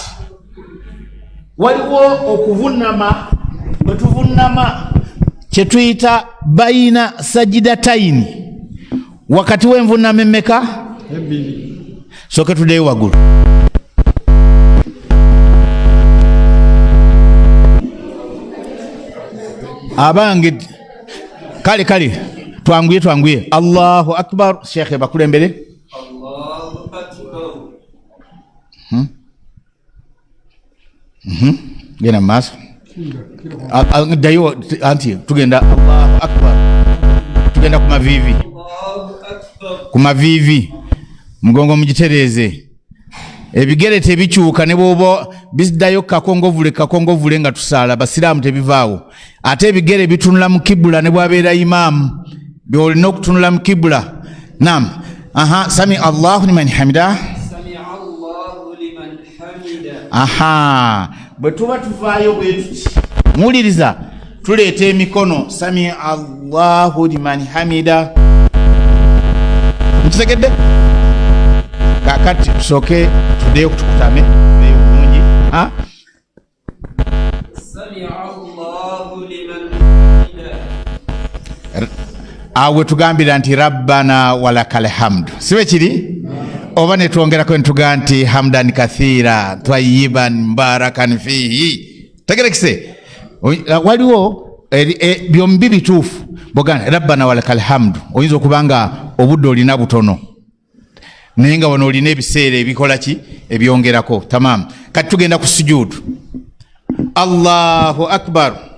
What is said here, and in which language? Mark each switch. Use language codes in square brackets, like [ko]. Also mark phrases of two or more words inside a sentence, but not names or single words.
[lg] Waliwo okuvunama, bwe tuvunama kye tuyita bayina sajidataini, wakati w'envunama emmeka? Soke tuddeyo waggulu. Abange kale twanguye. [ar] الله أكبر. Sheikh bakulembere. الله أكبر. [lg] Gena mas. Dayo anti tugenda [ar] الله أكبر. [lg] Tugenda kumavivi. Mugongo mugitereze. Ebigere tebikyuka ne bwoba bizdayo kakongovule nga tusaala, basiraamu tebivaawo. Ate ebigere bitunula mu kibula ne bwabeera imaamu, byolina okutunula mu kibula. Naam. [ar] سمع الله لمن حمده. [lg] Bwe tuba tuvaayo bwe tuti, muwuliriza, tuleeta emikono [ar] سمع الله لمن حمده. [lg] Mukitegedde? Kakati tusooke tuddeyo tukutame bulungi. [ar] سمع الله لمن حمده. [lg] awe tugambira nti [ar] ربنا ولك الحمد [lg] sibe kiri oba ne twongerako ntuga nti [ar] حمدا كثيرا طيبا مباركا فيه [lg] tegerekise waliwo byombi bituufu bogana [ar] ربنا ولك الحمد [lg] oyinza okubanga obudde olina butono naye nga wano olina ebiseera ebikola ki ebyongerako tamam kati tugenda ku sujudu [ar] الله أكبر